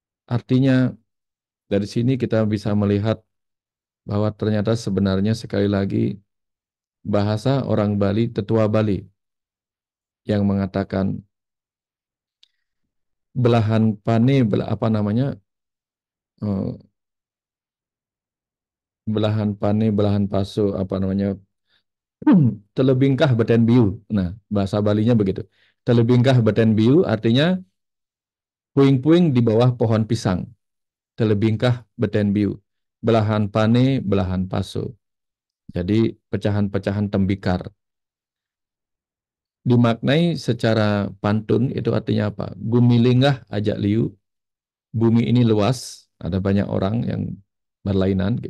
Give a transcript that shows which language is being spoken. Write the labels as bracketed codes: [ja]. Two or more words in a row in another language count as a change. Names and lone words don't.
[id] Artinya dari sini kita bisa melihat bahwa ternyata sebenarnya sekali lagi bahasa orang Bali, tetua Bali yang mengatakan [ban] belahan pane, [id] apa namanya, eh, [ban] belahan pane, belahan paso, [id] apa namanya, [ban] telebingkah beten biu. [id] Nah, bahasa Balinya begitu. [ban] Telebingkah beten biu [id] artinya puing-puing di bawah pohon pisang. [ban] Telebingkah beten biu. Belahan pane, belahan paso. [id] Jadi pecahan-pecahan tembikar. Dimaknai secara pantun itu artinya apa? [ban] Gumilinggah ajak liu. [id] Bumi ini luas, ada banyak orang yang berlainan gitu.